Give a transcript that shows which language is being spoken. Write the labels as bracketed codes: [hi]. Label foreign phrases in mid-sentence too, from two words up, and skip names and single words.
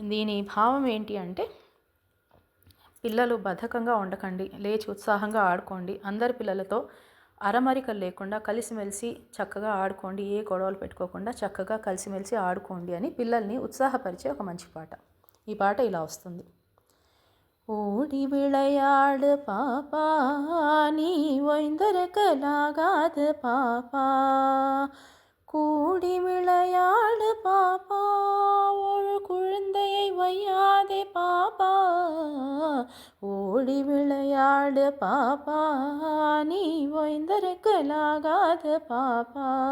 [te] దీని భావం ఏంటి అంటే, పిల్లలు బద్ధకంగా ఉండకండి, లేచి ఉత్సాహంగా ఆడుకోండి, అందరి పిల్లలతో అరమరికలు లేకుండా కలిసిమెలిసి చక్కగా ఆడుకోండి, ఏ గొడవలు పెట్టుకోకుండా చక్కగా కలిసిమెలిసి ఆడుకోండి అని పిల్లల్ని ఉత్సాహపరిచే ఒక మంచి పాట. ఈ పాట ఇలా వస్తుంది. [ta] ஓடி விளையாடு பாப்பா, நீ ஓய்ந்திருக்கலாகாது பாப்பா, கூடி விளையாடு பாப்பா, ஒரு குழந்தையை வையாதே பாப்பா, ஓடி விளையாடு பாப்பா, நீ ஓய்ந்திருக்கலாகாது பாப்பா,